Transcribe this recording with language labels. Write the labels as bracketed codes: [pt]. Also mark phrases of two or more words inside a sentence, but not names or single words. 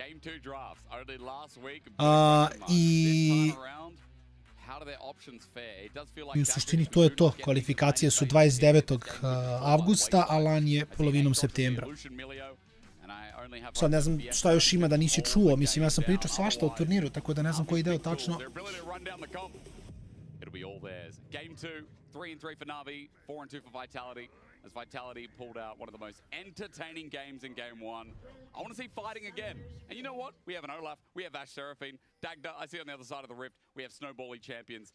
[sr] I u suštini to je to. Kvalifikacije su 29. avgusta, a LAN je polovinom septembra. Sad ne znam šta još ima da nisi čuo. Mislim, ja sam pričao svašta o turniru, tako da ne znam koji deo tačno. [en] It'll be all theirs. Game 2, 3-3 for Na'Vi, 4-2 for Vitality, as Vitality pulled out one of the most entertaining games in Game 1. I want to see fighting again. And you know what? We have an Olaf, we have Ash Seraphine, Dagda, I see on the other side of the rift, we have Snowbally champions.